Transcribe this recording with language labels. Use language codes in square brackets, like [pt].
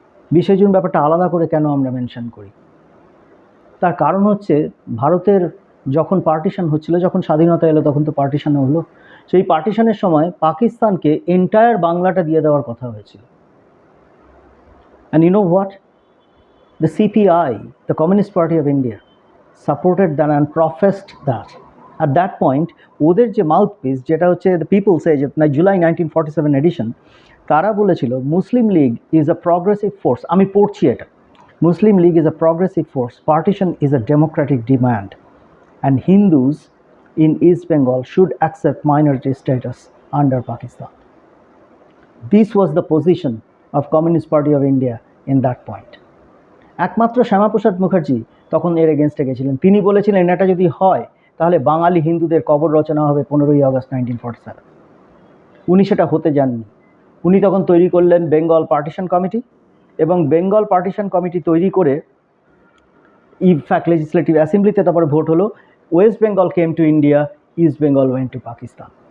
[bn] 20শে June ব্যাপারটা আলাদা করে কেন আমরা মেনশন করি? তার কারণ হচ্ছে, ভারতের যখন পার্টিশন হচ্ছিল, যখন স্বাধীনতা এলো তখন তো পার্টিশনও হলো। সেই পার্টিশনের সময় পাকিস্তানকে এন্টায়ার বাংলাটা দিয়ে দেওয়ার কথা হয়েছিল। [en] And you know what? The CPI, the Communist Party of India, supported that and professed that. At that point, [bn] ওদের যে মাউথপিস, যেটা হচ্ছে the people's age, July 1947 addition, তারা বলেছিল মুসলিম League [en] Is a progressive force. [bn] আমি পড়ছি এটা, [en] Muslim League is a progressive force, partition is a democratic demand, and Hindus in East Bengal should accept minority status under Pakistan. This was the position of Communist Party of India in that point. [bn] একমাত্র শ্যামাপ্রসাদ মুখার্জি তখন এর এগেনস্টে গেছিলেন। তিনি বলেছিলেন এটা যদি হয় তাহলে বাঙালি হিন্দুদের কবর রচনা হবে 15ই আগস্ট 1947। উনি সেটা হতে যাননি। উনি তখন তৈরি করলেন বেঙ্গল পার্টিশন কমিটি, এবং বেঙ্গল পার্টিশন কমিটি তৈরি করে ইনফ্যাক্ট লেজিসলেটিভ অ্যাসেম্বলিতে তারপরে ভোট হলো, [en] West Bengal came to India, East Bengal went to Pakistan.